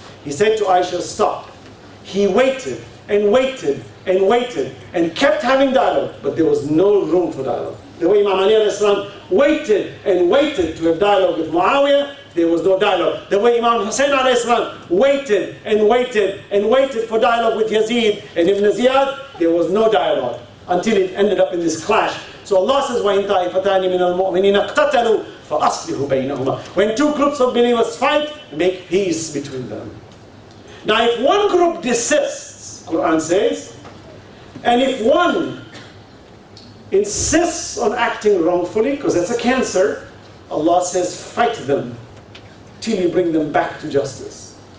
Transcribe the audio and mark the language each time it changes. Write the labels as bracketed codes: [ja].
[en] He said to Aisha, stop. He waited and waited and waited and kept having dialogue, but there was no room for dialogue. The way Imam Ali alayhi salam waited and waited to have dialogue with Muawiyah, there was no dialogue. The way Imam Hussein alayhi salam waited and waited and waited for dialogue with Yazid and Ibn Ziyad, there was no dialogue until it ended up in this clash. So Allah says, [ar] وَإِن طَائِفَتَانِ مِنَ الْمُؤْمِنِينَ اقْتَتَلُوا فَأَصْلِحُوا بَيْنَهُمَا. [en] When two groups of believers fight, make peace between them. Now if one group desists, Quran says, and if one insists on acting wrongfully, because that's a cancer, Allah says, fight them till you bring them back to justice.